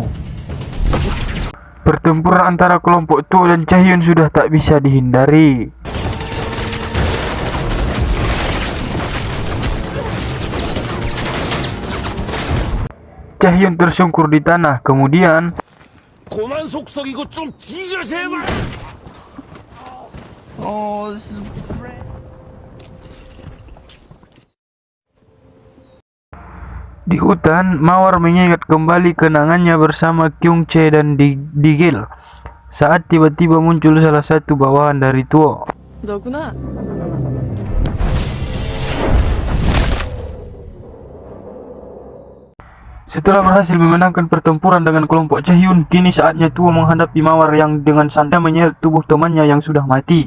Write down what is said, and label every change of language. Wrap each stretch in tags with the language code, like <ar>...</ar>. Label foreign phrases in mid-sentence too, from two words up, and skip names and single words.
<id>Pertempuran antara kelompok Tuo dan Chae-hyun sudah tak bisa dihindari. Chae-hyun tersungkur di tanah, kemudian</id> <ko>고만 속썩이고 좀 뒤져 제발.</ko> <id>di hutan, Mawar mengingat kembali kenangannya bersama Kyung-chae dan Daegil saat tiba-tiba muncul salah satu bawahan dari Tuo.</id> <ko>너구나.</ko> <id>Setelah berhasil memenangkan pertempuran dengan kelompok Chae-hyun, kini saatnya Tuo menghadapi Mawar yang dengan santai menyeret tubuh temannya yang sudah mati.</id>